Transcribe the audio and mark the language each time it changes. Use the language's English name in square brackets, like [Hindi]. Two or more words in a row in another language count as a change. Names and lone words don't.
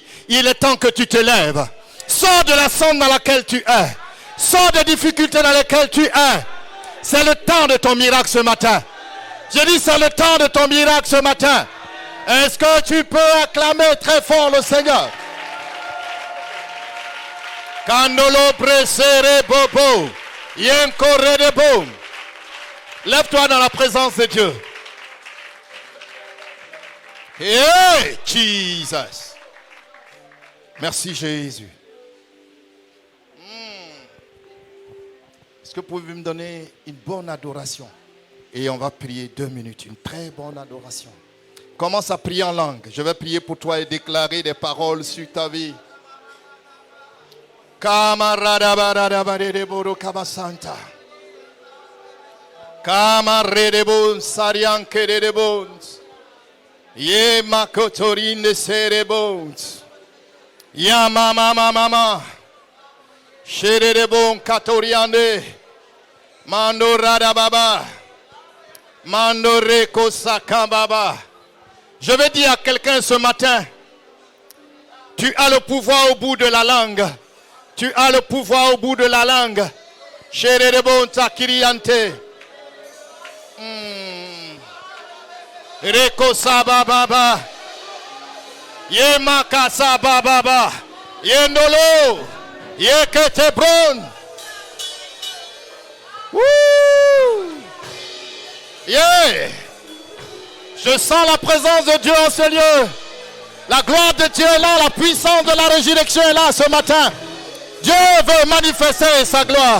[French] Il est temps que tu te lèves. Sors de la sonde dans laquelle tu es. Sors des difficultés dans lesquelles tu es. C'est le temps de ton miracle ce matin. Je dis c'est le temps de ton miracle ce matin. Est-ce que tu peux acclamer très fort le Seigneur? Candolo presere bobo. Yenkorre de boum. Lève-toi dans la présence de Dieu. [English] Hey, Jesus. [French] Merci Jésus. Est-ce que vous pouvez me donner une bonne adoration? Et on va prier 2 minutes, une très bonne adoration. Commence à prier en langue. Je vais prier pour toi et déclarer des paroles sur ta vie. Kamaradabaradabadeboro kabasanta. Kamaredebon sarianke de bons. Ye makotorine serebons. Ya mama. Shere de bon katoriande. Mando radababa. Mando reko sakambaba. Je vais dire à quelqu'un ce matin, tu as le pouvoir au bout de la langue. Tu as le pouvoir au bout de la langue. Shere de bon takiriante. Reko sabababa. Ye makasa bababa. Ye nolo. Ye ketebron. Wouh. Yeah. Je sens la présence de Dieu en ce lieu. La gloire de Dieu est là, la puissance de la résurrection est là ce matin. Dieu veut manifester sa gloire.